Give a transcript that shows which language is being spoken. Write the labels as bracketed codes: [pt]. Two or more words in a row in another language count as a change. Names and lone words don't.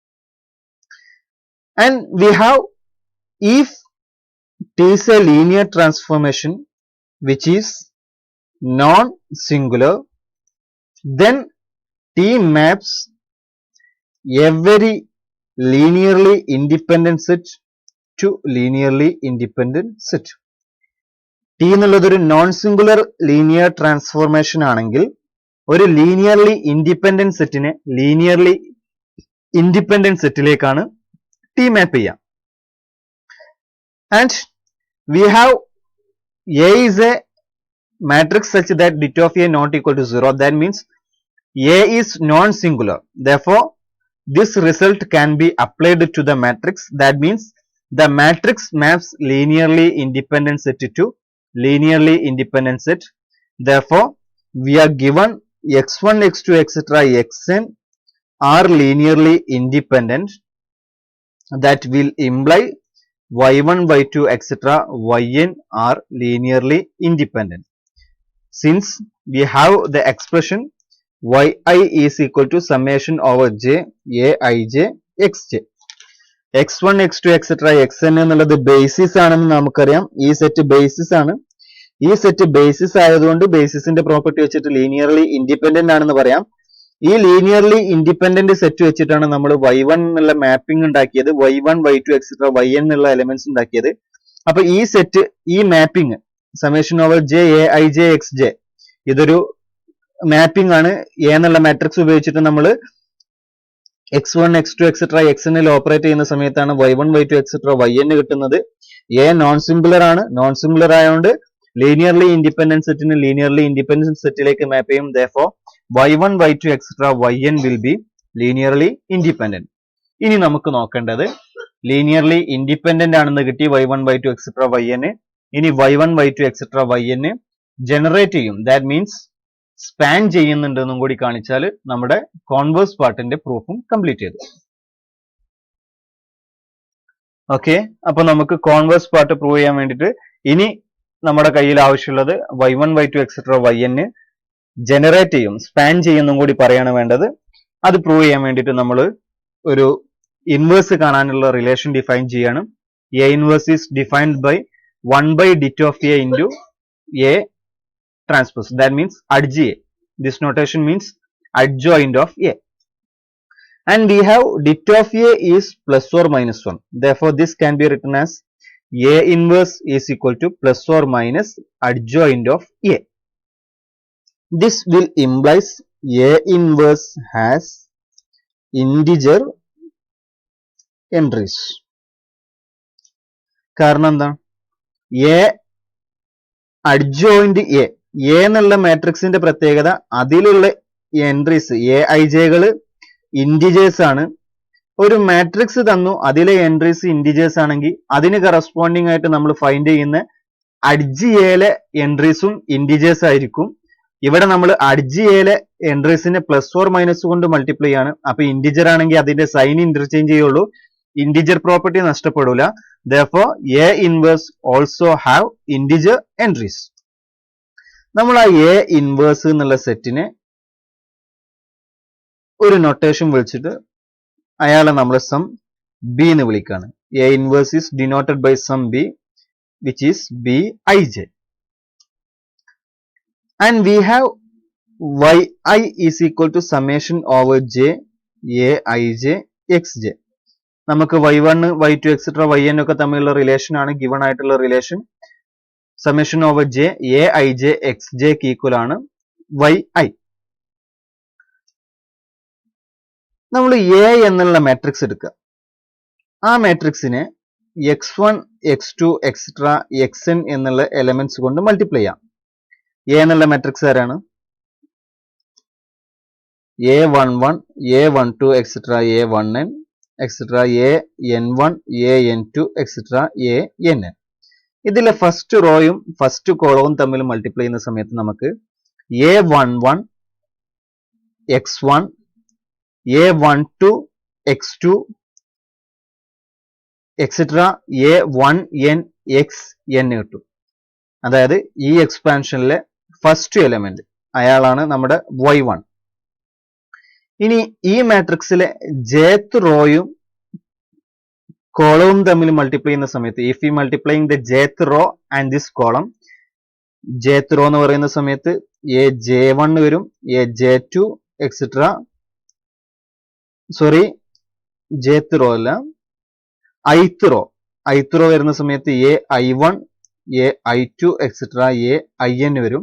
[en] And we have, if T is a linear transformation which is non-singular, then T maps every linearly independent set to linearly independent set. [ml] T എന്നുള്ളത് ഒരു [en] non singular linear transformation [ml] ആണെങ്കിൽ ഒരു [en] linearly independent [ml] സെറ്റിനെ [en] linearly independent [ml] സെറ്റിലേക്കാണ് T മാപ്പ് ചെയ്യാം. [en] And we have A is a matrix such that det of A not equal to 0. That means A is non-singular. Therefore, this result can be applied to the matrix. That means the matrix maps linearly independent set to linearly independent set. Therefore, we are given x1, x2, etc. xn are linearly independent. That will imply y1, y2, etc. yn are linearly independent. Since we have the expression yi is equal to summation over j aij xj. x1, x2, etc. [ml] xn എന്നുള്ളത് ബേസിസ് ആണെന്ന് നമുക്കറിയാം. ഈ സെറ്റ് ബേസിസ് ആണ്. ഈ സെറ്റ് ബേസിസ് ആയതുകൊണ്ട് ബേസിസിന്റെ പ്രോപ്പർട്ടി വെച്ചിട്ട് [en] linearly independent [ml] ആണെന്ന് പറയാം. ഈ [en] linearly independent [ml] സെറ്റ് വെച്ചിട്ടാണ് നമ്മൾ y1 എന്നുള്ള മാപ്പിംഗ് ഉണ്ടാക്കിയത്, [en] y1, y2, etc. [ml] yn എന്നുള്ള എലിമെന്റ്സ് ഉണ്ടാക്കിയത്. അപ്പൊ ഈ സെറ്റ്, ഈ [en] mapping summation over j a i j x j, [ml] ഇതൊരു മാപ്പിംഗ് ആണ്. എ എന്നുള്ള മാട്രിക്സ് ഉപയോഗിച്ചിട്ട് നമ്മൾ x1, x2, etc. xnൽ ഓപ്പറേറ്റ് ചെയ്യുന്ന സമയത്താണ് y1, y2, etc. yn കിട്ടുന്നത്. എ [en] non singular [ml] ആണ്. [en] non singular [ml] ആയതുകൊണ്ട് [en] linearly independent [ml] സെറ്റിന് [en] linearly independent [ml] സെറ്റിലേക്ക് മാപ്പ് ചെയ്യും. [en] Therefore, y1, y2, etc. yn will be linearly independent. [ml] ഇനി നമുക്ക് നോക്കേണ്ടത് [en] linearly independent [ml] ആണെന്ന് കിട്ടി y1, y2, etc. yn. ഇനി y1, y2, etc. yn ജനറേറ്റ് ചെയ്യും. [en] that means span [ml] ചെയ്യുന്നുണ്ടെന്നും കൂടി കാണിച്ചാൽ നമ്മുടെ കോൺവേഴ്സ് പാർട്ടിന്റെ പ്രൂഫും കംപ്ലീറ്റ് ചെയ്തു. ഓക്കെ, അപ്പൊ നമുക്ക് [en] converse part prove [ml] ചെയ്യാൻ വേണ്ടിയിട്ട് ഇനി നമ്മുടെ കയ്യിൽ ആവശ്യമുള്ളത് y1, y2, etc. yn ജനറേറ്റ് ചെയ്യും, സ്പാൻ ചെയ്യുന്നും കൂടി പറയാണ് വേണ്ടത്. അത് പ്രൂവ് ചെയ്യാൻ വേണ്ടിയിട്ട് നമ്മൾ ഒരു ഇൻവേഴ്സ് കാണാനുള്ള റിലേഷൻ ഡിഫൈൻ ചെയ്യണം. [en] A inverse is defined by 1 by det of A into A transpose. That means adj A. This notation means adjoint of A. And we have det of A is plus or minus 1. Therefore, this can be written as A inverse is equal to plus or minus adjoint of A. This will implies A inverse has integer entries. [ml] കാരണം എന്താണ്? [en] A adjoint A. [ml] A എന്നുള്ള മാട്രിക്സിന്റെ പ്രത്യേകത അതിലുള്ള എൻട്രീസ് AIJ ഇന്റിജേഴ്സ് ആണ്. ഒരു മാട്രിക്സ് തന്നു, അതിലെ എൻട്രീസ് ഇന്റിജേഴ്സ് ആണെങ്കിൽ അതിന് കറസ്പോണ്ടിങ് ആയിട്ട് നമ്മൾ ഫൈൻഡ് ചെയ്യുന്ന അഡ്ജ് എയിലെ എൻട്രീസും ഇന്റിജേഴ്സ് ആയിരിക്കും. ഇവിടെ നമ്മൾ അഡ്ജ് എയിലെ എൻട്രീസിനെ [en] plus or minus [ml] കൊണ്ട് മൾട്ടിപ്ലൈ ആണ്. അപ്പൊ ഇന്റിജർ ആണെങ്കിൽ അതിന്റെ [en] sign interchange [ml] ചെയ്യുള്ളൂ, [en] integer property [ml] നഷ്ടപ്പെടൂല. [en] Therefore, A inverse also have integer entries. [ml] നമ്മൾ ആ [en] A inverse [ml] എന്നുള്ള സെറ്റിനെ ഒരു നൊട്ടേഷൻ വിളിച്ചിട്ട് അയാളെ നമ്മൾ സം B എന്ന് വിളിക്കുകയാണ്. [en] A inverse is denoted by sum B, which is Bij. And we have Yi is equal to summation over J Aij Xj. [ml] നമുക്ക് y1, y2, etc. yn ഒക്കെ തമ്മിലുള്ള റിലേഷൻ ആണ് ഗിവൺ ആയിട്ടുള്ള റിലേഷൻ. [en] summation over J Aij Xj [ml] ഈക്വൽ ആണ് yi. നമ്മൾ A എന്നുള്ള മാട്രിക്സ് എടുക്കുക. ആ മാട്രിക്സിനെ x1, x2, etc. xn എന്നുള്ള എലമെന്റ്സ് കൊണ്ട് മൾട്ടിപ്ലൈ ചെയ്യാം. A എന്നുള്ള മാട്രിക്സ് ആരാണ്? [en] A11, A12, etc. A1n, etc. an1, an2, etc. ann. [ml] ഇതിലെ ഫസ്റ്റ് റോയും ഫസ്റ്റ് കോളവും തമ്മിൽ മൾട്ടിപ്ലൈ ചെയ്യുന്ന സമയത്ത് നമുക്ക് A11 x1, A12 x2, etc. A1n xn കിട്ടും. അതായത് ഈ എക്സ്പാൻഷനിലെ [en] first element [ml] അയാളാണ് നമ്മുടെ y1. ഇനി ഈ മാട്രിക്സിലെ jth റോയും കോളവും തമ്മിൽ മൾട്ടിപ്ലൈ ചെയ്യുന്ന സമയത്ത് [en] if you multiplying the jth row and this column, [ml] jth റോ എന്ന് പറയുന്ന സമയത്ത് aj1 വരും, aj2 എക്സെട്ര, [en] sorry jth row [ml] അല്ല ith റോ വരുന്ന സമയത്ത് ai1, ai2 എക്സെട്ര ain വരും.